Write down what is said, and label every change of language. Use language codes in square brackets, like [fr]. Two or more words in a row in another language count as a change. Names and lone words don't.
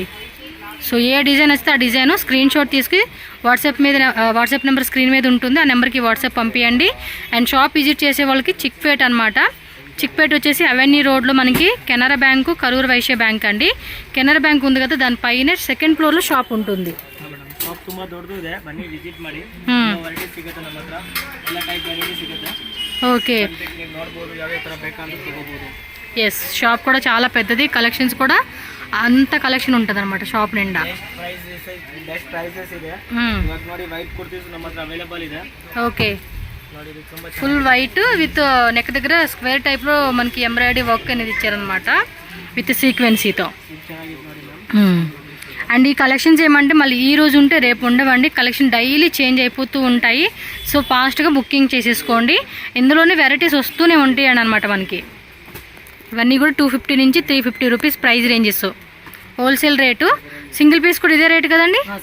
[te] సో ఏ డిజైన్ వస్తే ఆ [en] design screen shot [te] తీసుకుని [en] WhatsApp number screen [te] మీద ఉంటుంది. ఆ నెంబర్కి వాట్సాప్ పంపించండి. అండ్ [en] shop visit [te] చేసే వాళ్ళకి చిక్పేట్ అనమాట. చిక్పేట్ వచ్చేసి అవెన్యూ రోడ్లో మనకి కెనరా బ్యాంకు, కరూర్ వైశ్య బ్యాంక్ అండి. కెనరా బ్యాంక్ ఉంది కదా, దానిపైన [en] 2nd floorlo [te] షాప్ ఉంటుంది. [kn] ಶಾಪ್ ತುಂಬಾ ದೊಡ್ಡದಿದೆ, ಬನ್ನಿ ವಿಸಿಟ್ ಮಾಡಿ. ವೆರೈಟಿ ಸಿಗುತ್ತೆ ನಮ್ಮ ಹತ್ರ, ಎಲ್ಲ [en] type variety [kn] ಸಿಗುತ್ತೆ. [te] ఓకే. [kn] ನೀವು ನೋಡ್ಬೋದು, ಯಾವ ತರ ಬೇಕಂದ್ರೆ ತಗೋಬಹುದು. [te] ఎస్, షాప్ కూడా చాలా పెద్దది. కలెక్షన్స్ కూడా అంత కలెక్షన్ ఉంటుంది అనమాట షాప్ నిండా. [en] best prices [kn] ಇದೆ. ಇವಾಗ ನೋಡಿ ವೈಟ್ ಕುರ್ತೀಸ್ ನಮ್ಮ ಹತ್ರ ಅವೈಲೇಬಲ್ ಇದೆ. [te] ఓకే. [kn] ನೋಡಿ ಇದು ತುಂಬಾ [en] full white with neck [te] దగ్గర [en] square typelo [te] మనకి [en] embroidery work [te] అనేది ఇచ్చారనమాట [en] with sequencetho. [kn] ಚೆನ್ನಾಗಿದೆ ನೋಡಿ ಮ್ಯಾಮ್. [te] అండ్ ఈ కలెక్షన్స్ ఏమంటే మళ్ళీ ఈ రోజు ఉంటే రేపు ఉండవండి. [en] collection daily change [te] అయిపోతూ ఉంటాయి. [en] so fastga booking [te] చేసేసుకోండి. ఇందులోనే వెరైటీస్ వస్తూనే ఉంటాయి అనమాట మనకి. ఇవన్నీ కూడా 250 నుంచి 350 [en] rupees price ranges. wholesale rate. single piece [te] కూడా ఇదే రేటు కదండి.